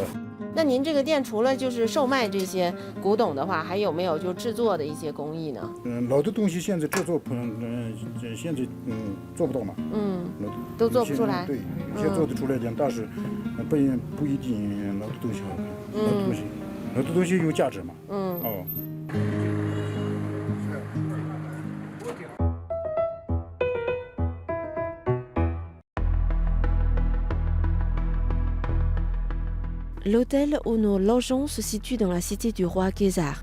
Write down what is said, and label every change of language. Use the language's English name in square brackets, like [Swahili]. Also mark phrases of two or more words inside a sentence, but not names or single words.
[Chinese] 那您这个店除了就是售卖这些古董的话，还有没有就制作的一些工艺呢？老的东西现在制作现在做不到嘛。都做不出来。对，有些做得出来点，但是不一定老的东西好看。老的东西有价值嘛。 [French] L'hôtel où nous logeons se situe dans la cité du roi Khésar.